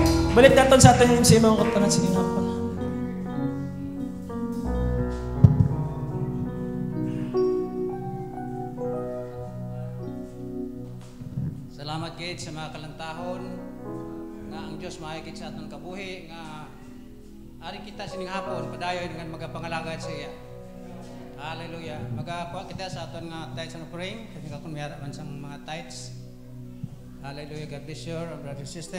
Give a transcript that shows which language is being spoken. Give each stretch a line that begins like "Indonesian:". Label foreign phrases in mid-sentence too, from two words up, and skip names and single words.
Filipino: Balik natin sa ating MC mga katuran sa hapon.
Hiligaynon: Salamat gid sa mga kalantahon nga ang Dios mahigit sa aton kabuhi nga ari kita sining hapon padayon nga magapangalagad sa iya. Hallelujah. Magakuha kita sa aton nga
English: tithes and offering
Hiligaynon: kami kakon mayara man sang mga tithes. Hallelujah.
English: God bless you, brother sister.